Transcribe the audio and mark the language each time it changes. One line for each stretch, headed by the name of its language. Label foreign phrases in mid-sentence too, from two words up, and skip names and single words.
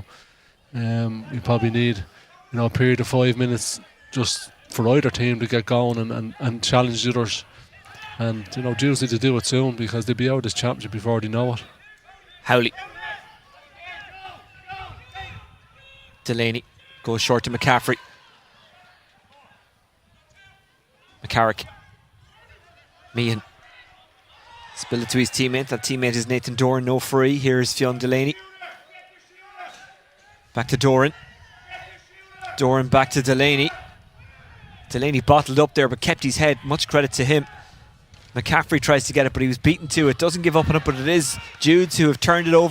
English: We probably need a period of 5 minutes just for either team to get going and challenge the others. And Jules need to do it soon because they'll be out of this championship before they know it. Howley. Delaney goes short to McCaffrey. McCarrick. Meehan. Spill it to his teammate. That teammate is Nathan Doran, no free. Here's Fionn Delaney. Back to Doran. Doran back to Delaney. Delaney bottled up there but kept his head. Much credit to him. McCaffrey tries to get it, but he was beaten to it. Doesn't give up on it, but it is Judes who have turned it over.